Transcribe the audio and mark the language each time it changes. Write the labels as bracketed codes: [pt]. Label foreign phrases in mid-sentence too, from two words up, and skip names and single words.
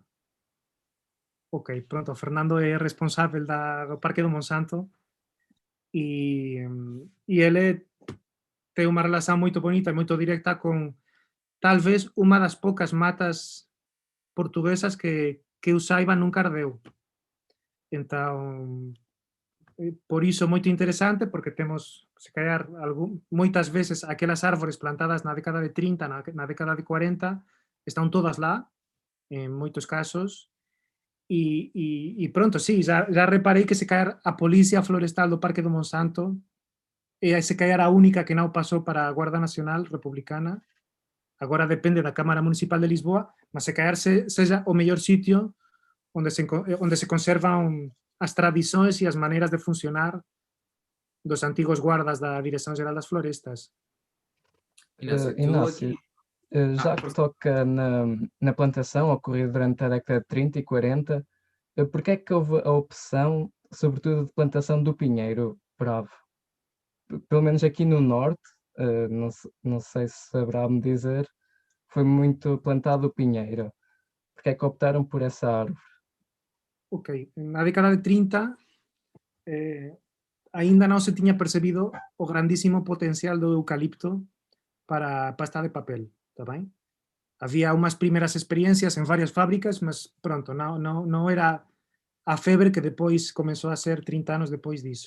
[pt] Ok, pronto, o Fernando é responsável do Parque do Monsanto e ele tem uma relação muito bonita e muito direta com talvez uma das poucas matas portuguesas que eu saiba nunca ardeu. [gl] Então, por iso moito interesante, porque temos, se calhar, moitas veces aquelas árbores plantadas na década de 30, na década de 40, están todas lá, en moitos casos, e pronto, sí, já reparei que se calhar a Policía Florestal do Parque do Monsanto é se calhar a única que non pasou para a Guarda Nacional Republicana, agora depende da Cámara Municipal de Lisboa, mas se calhar seja o mellor sitio onde se conservan as tradições e as maneiras de funcionar dos antigos guardas da Direção Geral das Florestas. Inácio, [pt] Inácio, já que toca na plantação ocorrida durante a década de 30 e 40, porque é que houve a opção, sobretudo, de plantação do pinheiro bravo? Pelo menos aqui no norte, não sei se saberá-me dizer, foi muito plantado o pinheiro. Porque é que optaram por essa árvore? Ok, [gl] na década de 30 ainda non se tiña percebido o grandísimo potencial do eucalipto para pasta de papel, está ben? Había unhas primeras experiencias en varias fábricas, mas pronto, non era a febre que depois comezou a ser 30 anos depois diso.